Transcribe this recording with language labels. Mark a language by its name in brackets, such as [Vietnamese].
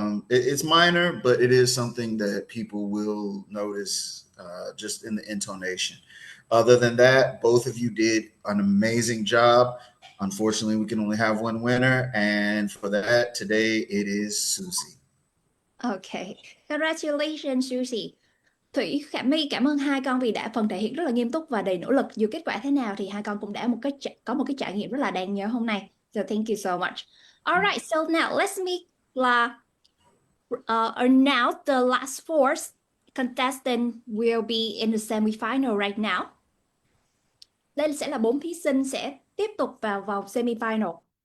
[English] It's minor, but it is something that people will notice just in the intonation. Other than that, both of you did an amazing job. Unfortunately, we can only have one winner, and for that, today it is Susie. Okay, congratulations Susie. [Vietnamese] Thủy, Khả My cảm ơn hai con vì đã phần thể hiện rất là nghiêm túc và đầy nỗ lực. Dù kết quả thế nào thì hai con cũng đã có một cái trải nghiệm rất là đáng nhớ hôm nay. [English] So thank you so much. All right, so now let's meet announce the last four contestant will be in the semi-final right now. [Vietnamese] Đây sẽ là 4 thí sinh sẽ tiếp tục vào vòng semi-final.